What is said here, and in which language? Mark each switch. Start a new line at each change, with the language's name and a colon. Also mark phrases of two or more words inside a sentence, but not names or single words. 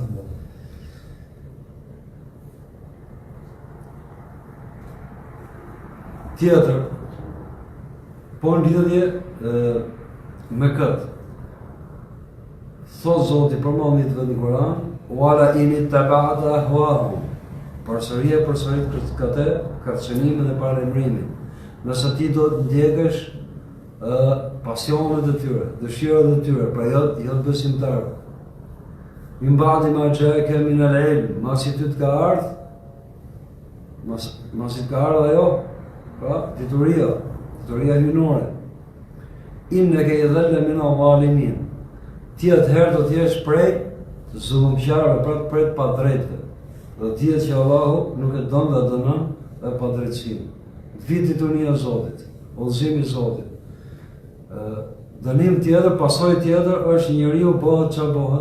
Albanian: Tjetër, po në lidhje me këtë, thot Zoti përmendit vetë në Kur'an:
Arabic: "ولئن اتبعت أهواءهم."
Albanian: Përsërit këtë kërcënimin dhe paralajmërimin. Nëse ti do të ndjekësh pasionet e tyre, dëshirat e tyre, pra jo besimtarë.
Arabic: من بعد ما جاءك من العلم,
Albanian: masi ty të ka ardhur, masi të ka ardhur ajo, pra dituria hyjnore.
Arabic: إنك إذا لمن الظالمين.
Albanian: Ti atëherë do të jesh prej zullumqarëve, pra prej të padrejtëve. Dhe dihet që Allahu nuk e don dhe dënon dhe padrejtësinë. Vit dituria e Zotit, udhëzimi i Zotit. Dënim tjetër, pasojë tjetër është njeriu bëhet çfarë bëhet.